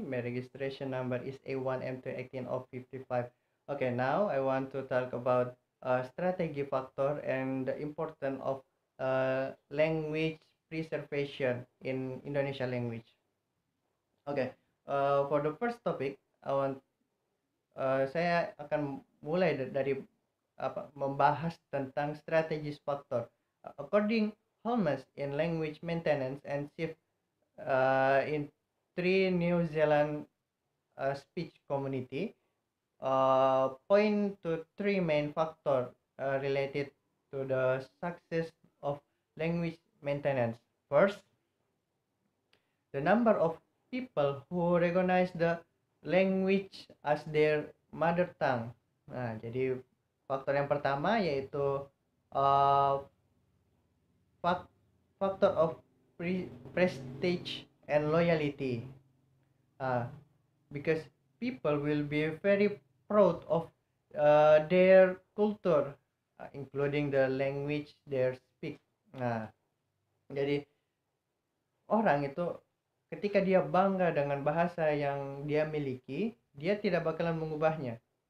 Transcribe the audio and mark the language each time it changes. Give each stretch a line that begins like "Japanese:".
English: My registration number is A1M218 of 55. Okay, now I want to talk about strategy factor and the importance of language preservation in Indonesia language. Okay, for the first topic,
Indonesian: saya akan mulai dari membahas tentang strategis faktor.
English: According Holmes in language maintenance and shift in three New Zealand speech community, point to three main factor related to the success of language maintenance. First, the number of people who recognize the language as their mother tongue.
Indonesian: Nah, jadi faktor yang pertama yaitu uh,
English: factor of prestige and loyalty. Uh, because people will be very proud of their culture, including the language they speak.
Indonesian: Nah, jadi orang itu ketika dia bangga dengan bahasa yang dia miliki, dia tidak bakalan mengubahnya.